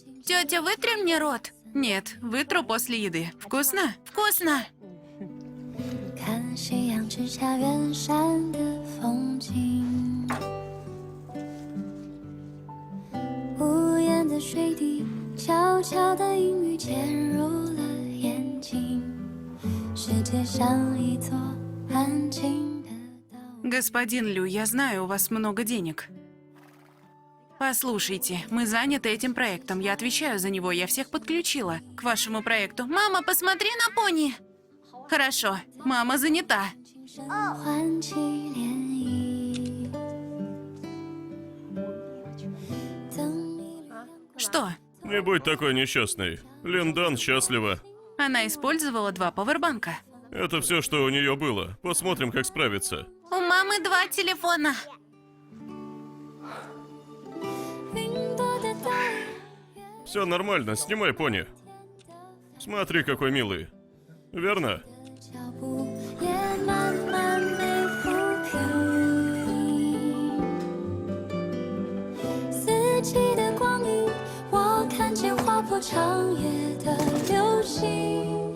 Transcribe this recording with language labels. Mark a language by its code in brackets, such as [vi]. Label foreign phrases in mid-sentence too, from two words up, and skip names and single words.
[ru] Тетя, вытри мне рот. Нет, вытру после еды. Вкусно? Вкусно. [zh] 看夕阳之下远山的风景，无言的水滴，悄悄的阴雨潜入了眼睛，世界像一座安静的岛。 [ru] Господин Лю, я знаю, у вас много денег. Послушайте, мы заняты этим проектом. Я отвечаю за него, я всех подключила к вашему проекту. Мама, посмотри на пони. Хорошо, мама занята. [zh] 轻声唤起涟漪。等你流浪过 [ru] Что? Не будь такой несчастной. Линдан счастлива. Она использовала 2 павербанка. Это все, что у нее было. Посмотрим, как справится. У мамы 2 телефона. [zh] 云朵的倒影。 [ru] Все нормально, снимай пони. Смотри, какой милый. Верно? [zh] 脚步也慢慢被抚平。四季的光阴，我看见划破长夜的流星。